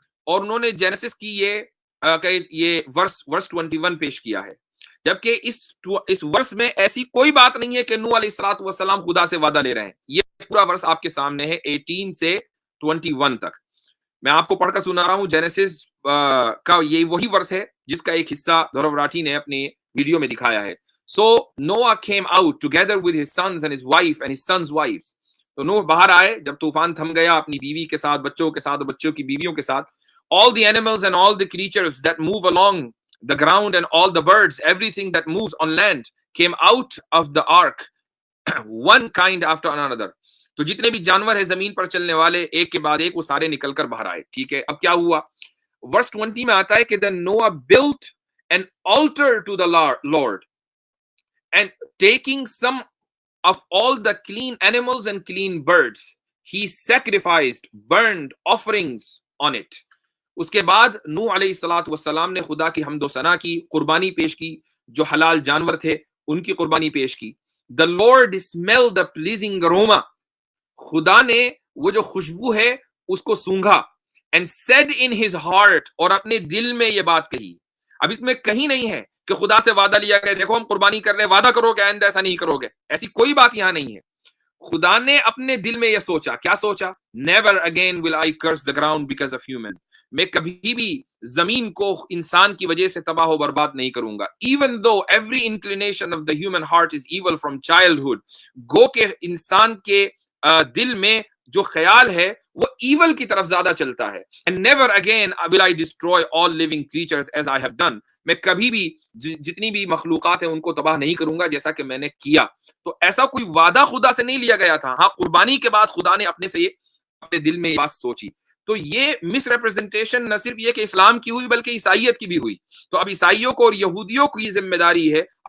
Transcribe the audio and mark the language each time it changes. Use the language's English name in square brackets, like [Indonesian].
[Urdu] اور انہوں نے جینیسس کی یہ ورس 21 پیش کیا ہے, جبکہ اس ورس میں ایسی کوئی بات نہیں ہے کہ نوح علیہ الصلوۃ والسلام خدا سے وعدہ لے رہے ہیں. یہ پورا ورس آپ کے سامنے ہے 18 سے 21 تک. میں آپ کو پڑھ کر سنا رہا ہوں. جینیسس کا یہ وہی ورس ہے جس کا ایک حصہ دھرو راٹھی نے اپنی ویڈیو میں دکھایا ہے. [English] So Noah came out together with his sons and his wife and his sons' wives. [Urdu] تو نوح باہر آئے جب طوفان تھم گیا, اپنی بیوی کے ساتھ, بچوں کے ساتھ, بچوں کی بیویوں کے ساتھ. [English] All the animals and all the creatures that move along the ground and all the birds, everything that moves on land came out of the ark, one kind after another. [Urdu] تو جتنے بھی جانور ہیں زمین پر چلنے والے, ایک کے بعد ایک وہ سارے نکل کر باہر آئے. ٹھیک ہے, اب کیا ہوا؟ ورس 20 میں آتا ہے کہ [English] then Noah built an altar to the Lord, and taking some of all the clean animals and clean birds, he sacrificed burnt offerings on it. [Urdu] اس کے بعد نوح علیہ الصلوۃ والسلام نے خدا کی حمد و ثنا کی, قربانی پیش کی, جو حلال جانور تھے ان کی قربانی پیش کی. [English] The Lord smelled the pleasing aroma. [Urdu] خدا نے وہ جو خوشبو ہے اس کو سونگھا. [English] And said in his heart, [Urdu] اور اپنے دل میں یہ بات کہی. اب اس میں کہیں نہیں ہے کہ خدا سے وعدہ لیا گیا, دیکھو ہم قربانی کر رہے ہیں, وعدہ کرو کہ آئندہ ایسا نہیں کرو گے. ایسی کوئی بات یہاں نہیں ہے. خدا نے اپنے دل میں یہ سوچا. کیا سوچا؟ [English] Never again will I curse the ground because of human. [Urdu] میں کبھی بھی زمین کو انسان کی وجہ سے تباہ و برباد نہیں کروں گا. [English] Even though every inclination of the human heart is evil from childhood, [Urdu] گو کہ انسان کے دل میں جو خیال ہے وہ ایول کی طرف زیادہ چلتا ہے. [English] And never again will I destroy all living creatures as I have done. [Urdu] میں کبھی بھی جتنی بھی مخلوقات ہیں ان کو تباہ نہیں کروں گا جیسا کہ میں نے کیا. تو ایسا کوئی وعدہ خدا سے نہیں لیا گیا تھا. ہاں, قربانی کے بعد خدا نے اپنے سے اپنے دل میں یہ بات سوچی. تو یہ مس ریپرزنٹیشن نہ صرف یہ کہ اسلام کی ہوئی بلکہ عیسائیت کی بھی ہوئی. تو اب عیسائیوں کو اور یہودیوں کو یہ ذمہ داری ہے